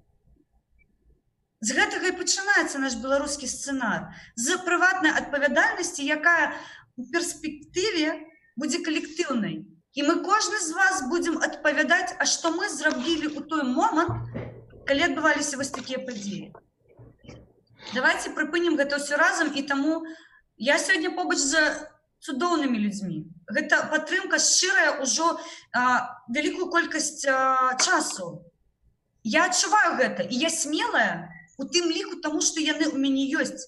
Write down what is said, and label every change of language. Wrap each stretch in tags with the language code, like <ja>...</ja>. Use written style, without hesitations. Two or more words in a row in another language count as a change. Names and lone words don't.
<uk>З цього і починається наш білоруський сценарій. З приватної відповідальності, яка у перспективі буде колективною. І ми кожен з вас будемо відповідати, а що ми зробили у той момент, коли відбувалися ось такі події. Давайте припинім</uk> <be>гэта ўсё разам, і таму я сёння побач з цудоўнымі людзьмі. Гэта падтрымка шчырая ўжо вялікую колькасць часу. Я адчуваю гэта, і я смелая у тым ліку, таму што яны ў мяне ёсць.</be>